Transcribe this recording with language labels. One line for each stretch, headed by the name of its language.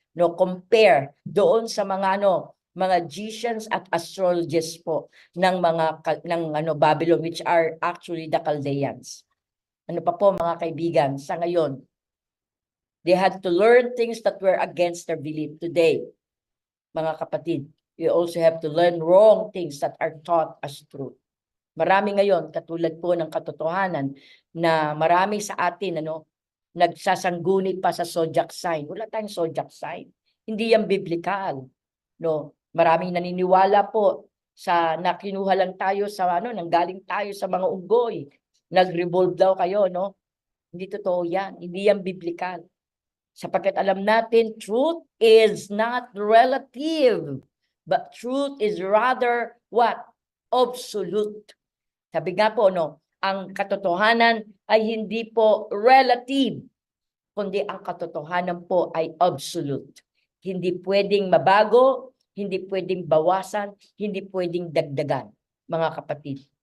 Filipino: No, compare doon sa mga mga magicians at astrologists po ng Babylon,
English: which are actually the Chaldeans.
Filipino: Ano pa po mga kaibigan, sa ngayon,
English: they had to learn things that were against their belief. Today,
Filipino: mga kapatid,
English: you also have to learn wrong things that are taught as truth.
Filipino: Marami ngayon, katulad po ng katotohanan, na marami sa atin, nagsasangguni pa sa zodiac sign. Wala tayong zodiac sign. Hindi yan biblical. No? Maraming naniniwala po sa nakinuha lang tayo sa nanggaling tayo sa mga unggoy. Nag-revolve daw kayo, no? Hindi totoo yan. Hindi yan biblical. Sapagkat alam natin,
English: truth is not relative, but truth is rather what? Absolute.
Filipino: Sabi nga po, ang katotohanan ay hindi po relative, kundi ang katotohanan po ay absolute. Hindi pwedeng mabago, hindi pwedeng bawasan, hindi pwedeng dagdagan, mga kapatid.